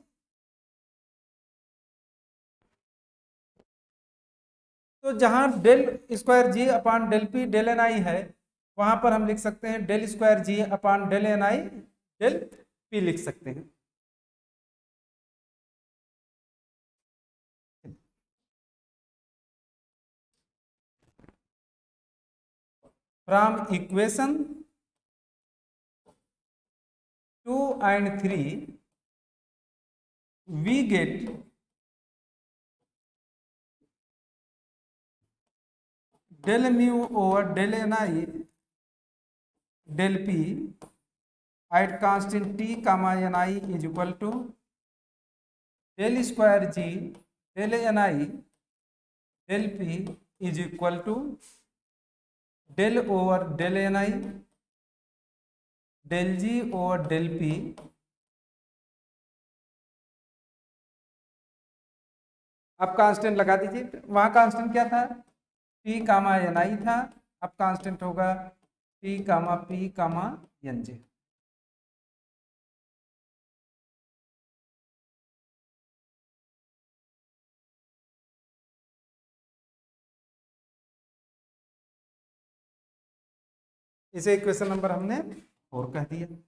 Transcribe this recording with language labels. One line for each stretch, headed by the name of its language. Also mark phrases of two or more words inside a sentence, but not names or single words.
Hindi: तो जहां
English: del square g upon del p del n i
Hindi: है, वहां पर हम लिख सकते हैं
English: del square g upon del n i del p
Hindi: लिख सकते हैं।
English: from equation 2 and 3 we get del mu over del ni del p at constant t comma ni is equal to del square g del ni del p is equal to del over del ni del g over del p
Hindi: अब कांस्टेंट लगा दीजिए। वहां कांस्टेंट क्या था?
English: p comma n i
Hindi: था, अब कांस्टेंट होगा
English: p comma n j.
Hindi: इसे
English: equation number
Hindi: हमने 4 कह दिया।